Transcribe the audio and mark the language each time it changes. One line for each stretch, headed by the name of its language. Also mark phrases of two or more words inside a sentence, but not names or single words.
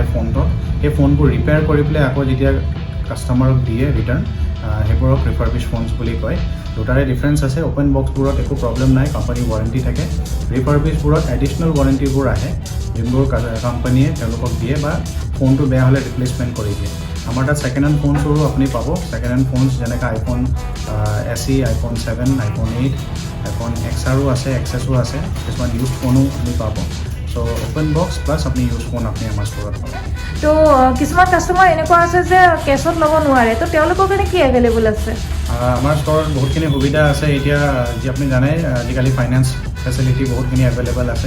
Assamese: ফোনটোত সেই ফোনবোৰ ৰিপেয়াৰ কৰি পেলাই আকৌ যেতিয়া কাষ্টমাৰক দিয়ে ৰিটাৰ্ণ সেইবোৰক
English: refurbished phones
Assamese: বুলি কয় দুটাৰে ডিফাৰেঞ্চ আছে অ'পেন বক্সবোৰত একো প্ৰব্লেম নাই
English: company warranty
Assamese: থাকে ৰিফাৰ্বিছবোৰত
English: additional warranties
Assamese: আহে যোনবোৰ কোম্পানীয়ে তেওঁলোকক দিয়ে বা ফোনটো বেয়া হ'লে ৰিপ্লেচমেণ্ট কৰি দিয়ে আমাৰ তাত
English: second hand phones
Assamese: আপুনি পাব
English: second hand phones
Assamese: যেনেকৈ iPhone SE iPhone 7 iPhone 8 iPhone XRও আছে XSও আছে কিছুমান
English: use phone
Assamese: আপুনি পাব চ' চ'
English: open box plus
Assamese: আপুনি
English: use phone
Assamese: আপুনি আমাৰ ষ্ট'ৰত পাব। তো কিছুমান কাষ্টমাৰ এনেকুৱা আছে যে কেছত ল'ব নোৱাৰে, তো তেওঁলোকৰ কাৰণে কি এভেইলেবল আছে? আমাৰ ষ্ট'ৰত বহুতখিনি সুবিধা আছে। এতিয়া যি আপুনি জানে আজিকালি
English: finance facility
Assamese: বহুতখিনি এভেইলেবল আছে।